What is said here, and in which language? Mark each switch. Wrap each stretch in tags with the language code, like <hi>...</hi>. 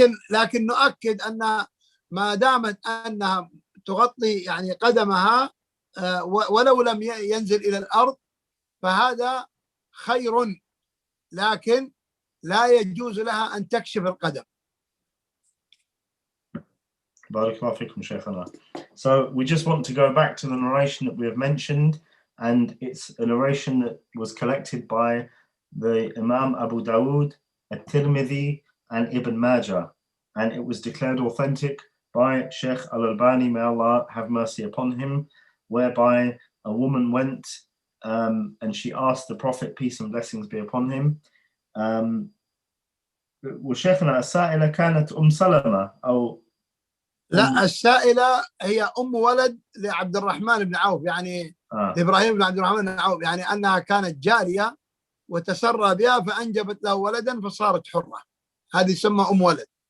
<ar>لكن نؤكد أن ما دامت أنها تغطي يعني قدمها ولو لم ينزل إلى الأرض فهذا خير، لكن لا يجوز لها أن تكشف القدم. بارك الله فيكم شيخنا.</ar> <en>So we just want to go back to the narration that we have mentioned, and it's a narration that was collected by the Imam Abu Dawood, At-Tirmidhi, and Ibn Majah, and it was declared authentic by Sheikh Al-Albani, may Allah have mercy upon him, whereby a woman went and she asked the Prophet, peace and blessings be upon him,</en> <ar>وشيخنا السائلة كانت سلمة أو لا، السائلة هي أم ولد لعبد الرحمن بن عوف، يعني لإبراهيم بن عبد الرحمن بن عوف، يعني أنها كانت جارية وتسرى بها فأنجبت له ولدا فصارت حرة، هذه تسمى أم ولد.</ar>